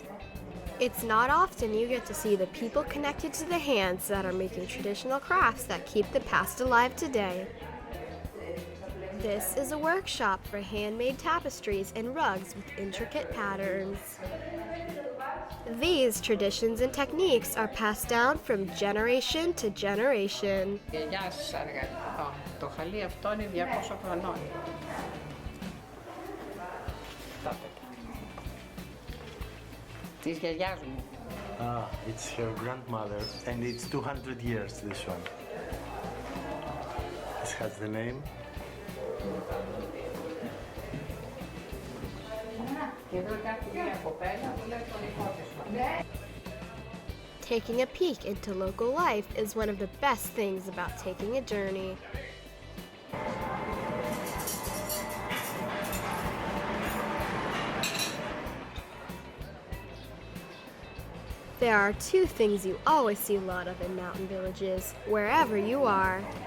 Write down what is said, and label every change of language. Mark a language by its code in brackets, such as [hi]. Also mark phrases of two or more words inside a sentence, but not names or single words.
[en] It's not often you get to see the people connected to the hands that are making traditional crafts that keep the past alive today. This is a workshop for handmade tapestries and rugs with intricate patterns. These traditions and techniques are passed down from generation to generation. [el] Γεια σας αργά. Το χαλί αυτό είναι 200 χρονών. Της γιαγιάς μου. [en] It's her grandmother and it's 200 years, this one. This has the name. [el] Και εδώ υπάρχει μια κοπέλα που λέει το δικό της. [en] Taking a peek into local life is one of the best things about taking a journey. There are two things you always see a lot of in mountain villages, wherever you are.